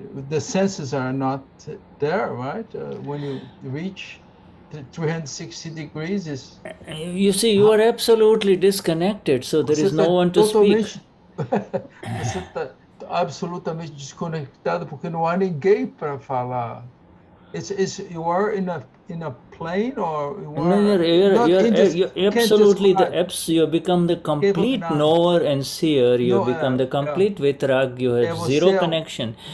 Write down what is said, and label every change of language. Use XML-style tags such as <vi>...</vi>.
<en>the senses are not there, right? When you reach 360 degrees... You see, you are absolutely disconnected, so there is no one to speak.</en> <pt>Você está absolutamente desconectado, porque não há ninguém para falar.</pt> <en>You are in a plane, or you are... You're absolutely you become the complete knower and seer. You become the complete vitarag. You have zero connection.</en>